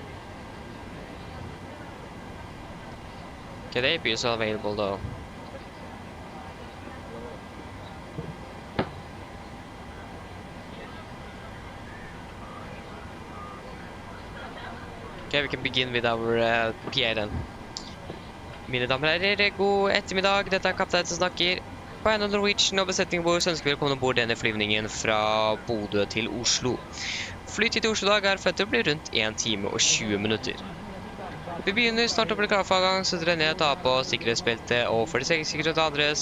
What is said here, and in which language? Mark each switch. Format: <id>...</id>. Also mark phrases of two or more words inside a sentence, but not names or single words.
<en>Okay, the APU is available though. Okay, we can begin with our PA then.</en> <no>Mine damer og herrer, god ettermiddag. Dette er kaptein som snakker. På AMD Norwegian og besetningen vår så ønsker vi velkommen ombord denne flyvningen fra Bodø til Oslo. Flytid til Oslo i dag er forventet å bli rundt 1 time og 20 minutter. Vi begynner snart å bli klar for avgang, så dere ned ta på sikkerhetsbeltet og for det sikkerhet andres.</no>